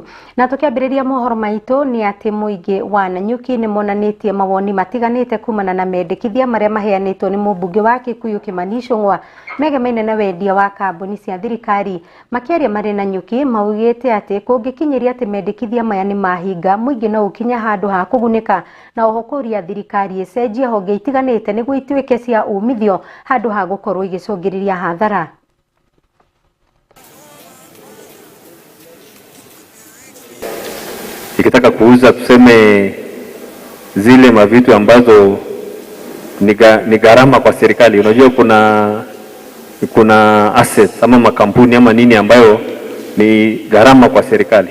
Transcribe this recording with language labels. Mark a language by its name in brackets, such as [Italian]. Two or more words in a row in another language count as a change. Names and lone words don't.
[Kikuyu] Na tukiambiriria mohoro maitu ni ati muingi wa Nanyuki ni monanitie mawoni matiganite kumana na mendekithia maria maheanitwo ni mubunge wa Kikuyu Kimani Ichung'wa megemaine na wendia wa kambuni cia thirikari. Makiaria mari Nanyuki maugite ati kungikinyiria ati mendekithia maya ni mahinga muingi no ukinya handu ha kugunika na ohokuria thirikari icenjie honge itiganite niguo ituike cia umithio handu ha gukorwo igicungiriria hathara. [Swahili] Ikitaka kuuza tuseme zile mavitu ambazo ni gharama kwa serikali. Unajua kuna assets ama makampuni ama nini ambayo ni gharama kwa serikali.